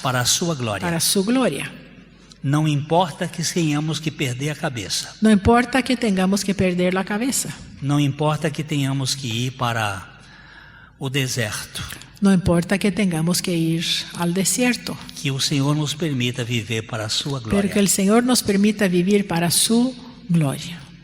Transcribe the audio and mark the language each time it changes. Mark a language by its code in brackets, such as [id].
[pt] para a sua glória. [es] para su gloria. [pt] Não importa que tenhamos que perder a cabeça. [es] No importa que tengamos que perder la cabeza, [pt] Não importa que tenhamos que ir para o deserto. [es] no importa que tengamos que ir al desierto, [pt] Que o Senhor nos permita viver para a sua [es] pero [pt] glória. [es] que el Señor nos permita vivir para su gloria.